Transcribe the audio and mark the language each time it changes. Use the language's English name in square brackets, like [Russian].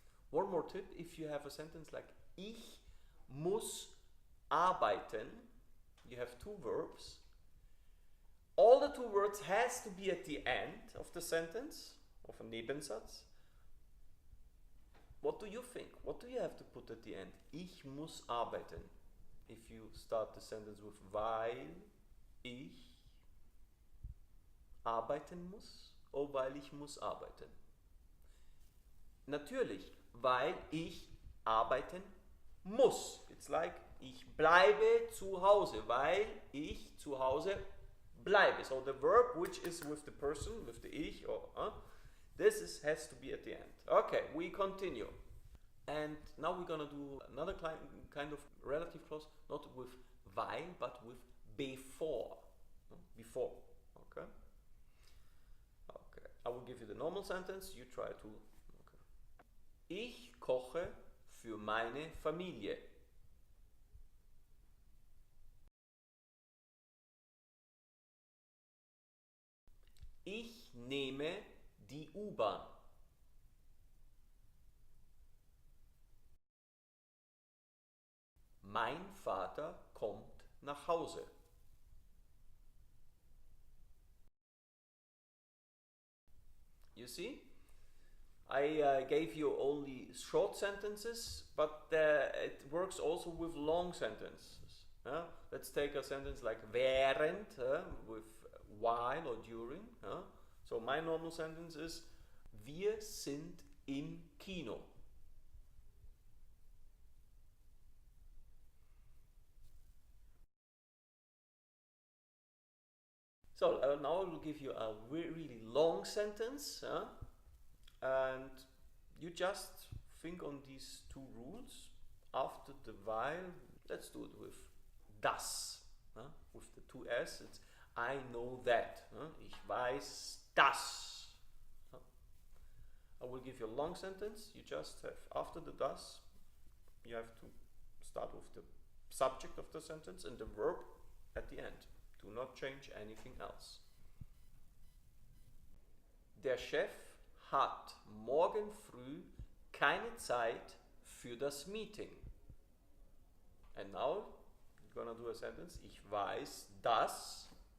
[English] One more tip, if you have a sentence like [German] ich muss arbeiten, [English] you have two verbs. All the two words has to be at the end of the sentence, of a Nebensatz. What do you think? What do you have to put at the end? [German] Ich muss arbeiten. [English] If you start the sentence with [German] weil ich arbeiten muss, oder weil ich muss arbeiten. Natürlich, weil ich arbeiten muss. [English] It's like [German] ich bleibe zu Hause, weil ich zu Hause bleibe. [English] So the verb which is with the person, with the ich, or this has to be at the end. Okay, we continue. And now we're gonna do another kind of relative clause, not with weil, but with before. Before. Okay. Okay. I will give you the normal sentence. You try to. Okay. [German] Ich koche für meine Familie. Ich nehme die U-Bahn. Mein Vater kommt nach Hause. [English] You see? I gave you only short sentences, but it works also with long sentences. Let's take a sentence like während, with while or during. So my normal sentence is [German] wir sind im Kino. [English] So now I will give you a really long sentence, and you just think on these two rules. After the while, let's do it with das, with the two s. It's I know that. [German] Ich weiß das. [English] I will give you a long sentence. You just have after the das, you have to start with the subject of the sentence and the verb at the end. Do not change anything else. [German] Der Chef hat morgen früh keine Zeit für das Meeting. [English] And now you're gonna do a sentence. [German] Ich weiß, dass.